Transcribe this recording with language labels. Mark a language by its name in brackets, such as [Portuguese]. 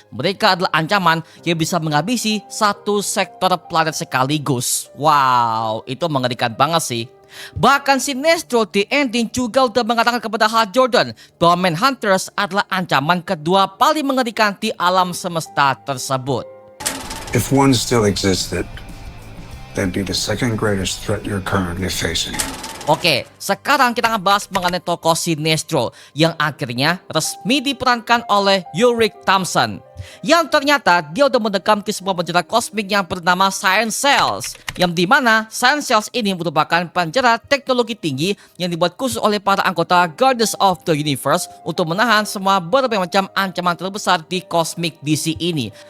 [Indonesian] Mereka adalah ancaman yang bisa menghabisi satu sektor planet sekaligus. Wow, itu mengerikan banget sih. Bahkan Sinestro di ending juga udah mengatakan kepada Hal Jordan bahwa Manhunters adalah ancaman kedua paling mengerikan di alam semesta tersebut. [English] If one still existed, they'd be the second greatest threat you're currently facing. [Indonesian] Oke, sekarang kita ngebahas mengenai tokoh Sinestro yang akhirnya resmi diperankan oleh Ulrich Thompson. Yang ternyata dia udah mendekam ke sebuah penjara kosmik yang bernama Science Cells, yang dimana Science Cells ini merupakan penjara teknologi tinggi yang dibuat khusus oleh para anggota Guardians of the Universe untuk menahan semua berbagai macam ancaman terbesar di kosmik DC ini.